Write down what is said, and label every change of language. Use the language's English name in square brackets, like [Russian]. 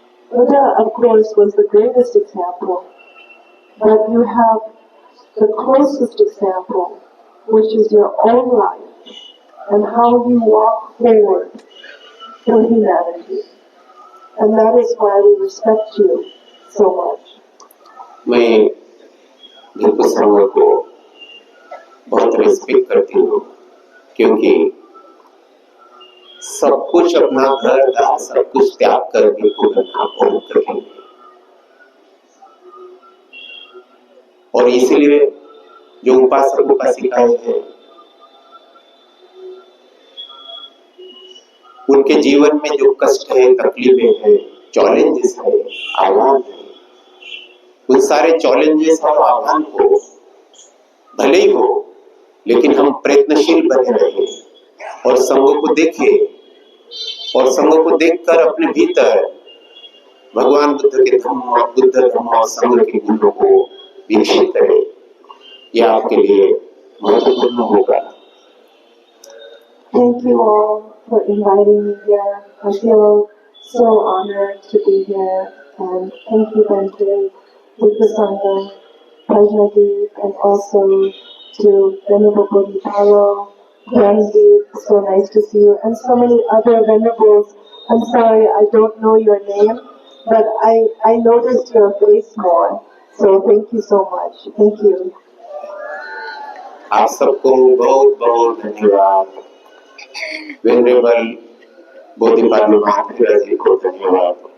[English] Buddha, of course, was the greatest example, but you have the closest example, which is your own life, and how you walk forward for humanity. And that is why we respect you so much. [Hindi] मैं भिक्खु संघ को बहुत respect करती हूँ, क्योंकि सब कुछ अपना घर का सब कुछ त्याग कर भिक्खु बनना बहुत कठिन है। और इसीलिए जो उपासक उपासिकाएं हैं, उनके जीवन में जो कष्ट है, तकलीफें हैं, चैलेंजेस है, आह्वान है, उन सारे चैलेंजेस और आह्वान को भले ही हो, लेकिन हम प्रयत्नशील बने रहे और संघ को देखें और संघ को देखकर अपने भीतर भगवान बुद्ध के धम्म और संघ के गुणों को विकसित करें। यह आपके लिए महत्वपूर्ण होगा। [English] Thank you all for inviting me here. I feel so honored to be here, and thank you, Bente, Bhikkhu Sangha, Prajnadeep, and also to Venerable Bodhidharma, Gyandeep, so nice to see you, and so many other venerables. I'm sorry, I don't know your name, but I noticed your face more. So thank you so much. Thank you. [Hindi] आप सबको बहुत बहुत धन्यवाद। Venerable बोधिपाल महाराज जी को धन्यवाद।